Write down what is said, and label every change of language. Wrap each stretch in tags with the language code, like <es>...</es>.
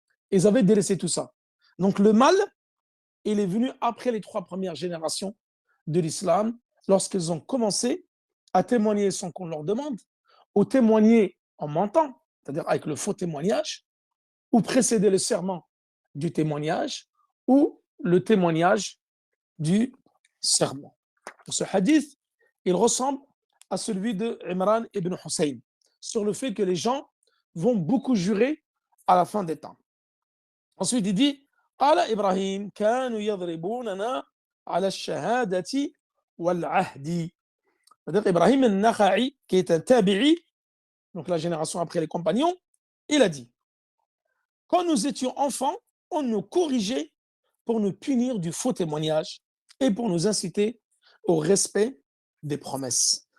<fr>Ils avaient délaissé tout ça. Donc le mal, il est venu après les 3 premières générations de l'islam, lorsqu'ils ont commencé à témoigner sans qu'on leur demande, ou témoigner en mentant, c'est-à-dire avec le faux témoignage, ou précéder le serment du témoignage, ou le témoignage du serment. Ce hadith, il ressemble à celui de Imran ibn Hussein, sur le fait que les gens vont beaucoup jurer à la fin des temps. Ensuite, il dit</fr> <ar>قال إبراهيم كانوا يضربوننا على الشهادة والعهد.</ar> <fr>C'est-à-dire Ibrahim al-Nakha'i, qui est un tabi'i, donc la génération après les compagnons, il a dit, quand nous étions enfants, on nous corrigeait pour nous punir du faux témoignage et pour nous inciter au respect des promesses.</fr>